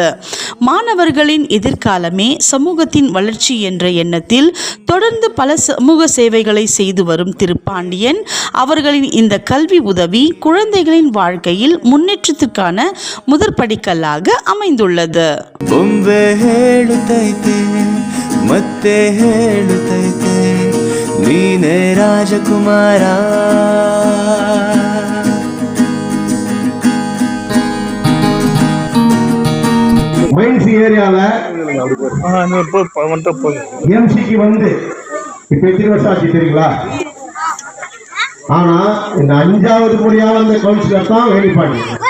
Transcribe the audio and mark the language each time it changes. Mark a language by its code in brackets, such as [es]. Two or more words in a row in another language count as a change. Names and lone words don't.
[ta] மாணவர்களின் எதிர்காலமே சமூகத்தின் வளர்ச்சி என்ற எண்ணத்தில் தொடர்ந்து பல சமூக சேவைகளை செய்து வரும் திரு பாண்டியன் அவர்களின் இந்த கல்வி உதவி குழந்தைகளின் வாழ்க்கையில் முன்னேற்றத்திற்கான முதற்படிக்கல்லாக அமைந்துள்ளது. [kn] ಒಮ್ಮೆ ಹೇಳುತ್ತೈತೆ ಮತ್ತೆ ಹೇಳುತ್ತೈತೆ ನೀನೇ ರಾಜಕುಮಾರ. [en] mines areaல [ta] எம்சிக்கு வந்து இப்ப எத்தனை வருஷம் ஆச்சு தெரியுங்களா? ஆனா இந்த 5வது முறையா வந்த கவுன்சிலர் தான் வேணிப்பாண்டி.